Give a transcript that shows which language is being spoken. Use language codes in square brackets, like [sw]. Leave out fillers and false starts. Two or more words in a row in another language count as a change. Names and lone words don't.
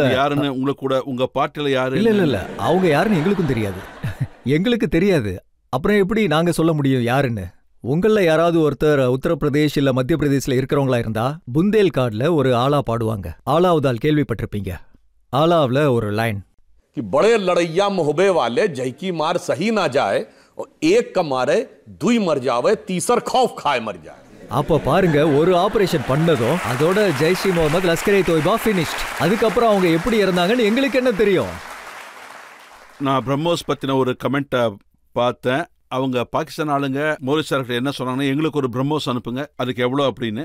[ta] யாருன்னு உங்களுக்கு கூட உங்க பார்ட்டில யாரு? இல்ல அவங்க யாருன்னு எங்களுக்கும் தெரியாது. எங்களுக்கு தெரியாது, அப்புறம் எப்படி நாங்க சொல்ல முடியும் யாருன்னு? உங்கள யாராவது ஒருத்தர் உத்தரப்பிரதேஷ் இல்ல மத்திய பிரதேஷ்ல இருக்கிறவங்களா இருந்தா புந்தேல்காட்ல ஒரு ஆலா பாடுவாங்க. ஆலாவுதால் கேள்விப்பட்டிருப்பீங்க. ஆலாவுல ஒரு லைன், [bns] कि बड़े लड़ैया मोहबे वाले जय की मार सही ना जाए और एक का मारे दुई मर जावे तीसर खौफ खाए मर जाए. [ta] அப்ப பாருங்க, ஒரு ஆபரேஷன் பண்ணதும் அதோட ஜெய்ஷ் இ முகமது, லஷ்கர்-இ தொய்பா ஃபினிஷ்ட். அதுக்கப்புறம் அவங்க எப்படி இருந்தாங்கன்னு எங்களுக்கு என்ன தெரியும்? நான் பிரம்மோஸ் பத்தின ஒரு கமெண்ட்டை பார்த்தேன். அவங்க பாகிஸ்தான் ஆளுங்க மோடி சார் என்ன சொன்னாங்கன்னா, எங்களுக்கு ஒரு பிரம்மோஸ் அனுப்புங்க, அதுக்கு எவ்வளோ அப்படின்னு.